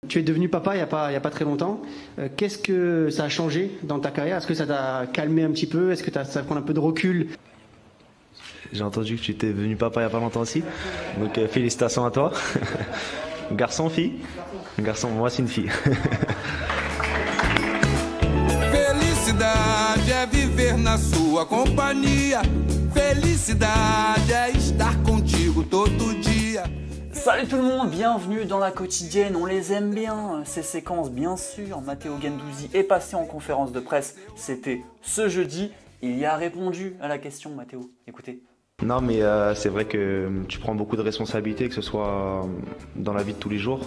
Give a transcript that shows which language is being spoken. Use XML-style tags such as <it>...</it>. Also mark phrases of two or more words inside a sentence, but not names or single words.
<fr>Tu es devenu papa il y a pas très longtemps. Qu'est-ce que ça a changé dans ta carrière? Est-ce que ça t'a calmé un petit peu? Est-ce que ça prend un peu de recul? J'ai entendu que tu étais devenu papa il n'y a pas longtemps aussi. Donc félicitations à toi. Garçon, fille? Garçon, moi c'est une fille.</fr> <pt>Felicidade é viver na sua companhia. Felicidade é estar contigo todo dia.</pt> <fr>Salut tout le monde, bienvenue dans la quotidienne, on les aime bien, ces séquences bien sûr. Matteo Guendouzi est passé en conférence de presse, c'était ce jeudi, il y a répondu à la question Matteo, écoutez. Non mais c'est vrai que tu prends beaucoup de responsabilités, que ce soit dans la vie de tous les jours.</fr>